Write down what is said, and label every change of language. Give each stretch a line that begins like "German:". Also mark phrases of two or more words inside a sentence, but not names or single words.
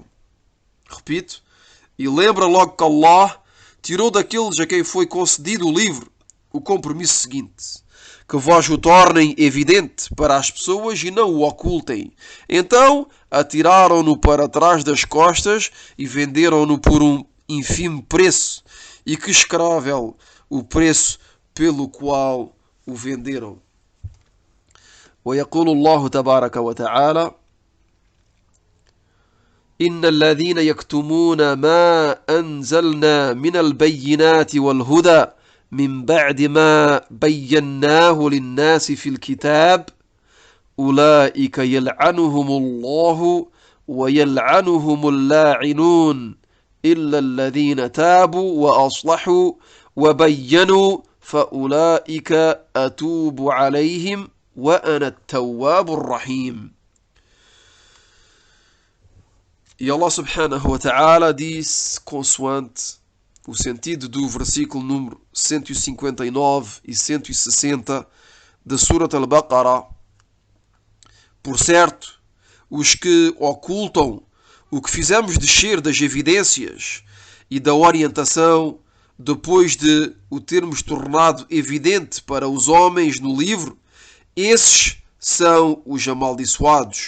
Portuguese: Repito, e lembra logo que Allah tirou daqueles a quem foi concedido o livro o compromisso seguinte: que vós o tornem evidente para as pessoas e não o ocultem. Então atiraram-no para trás das costas e venderam-no por um ínfimo preço, e que escrável o preço pelo qual o venderam.
Arabic: ويقول الله تبارك وتعالى: إن الذين يكتمون ما أنزلنا من البينات والهدى من بعد ما بيناه للناس في الكتاب أولئك يلعنهم الله ويلعنهم اللاعنون إلا الذين تابوا وأصلحوا وبينوا فأولئك أتوب عليهم وأنا التواب الرحيم.
Portuguese: E Allah
Arabic: سبحانه وتعالى
Portuguese: diz, consoante o sentido do versículo número 159 e 160 da Surat al-Baqarah: por certo, os que ocultam o que fizemos descer das evidências e da orientação, depois de o termos tornado evidente para os homens no livro, esses são os amaldiçoados.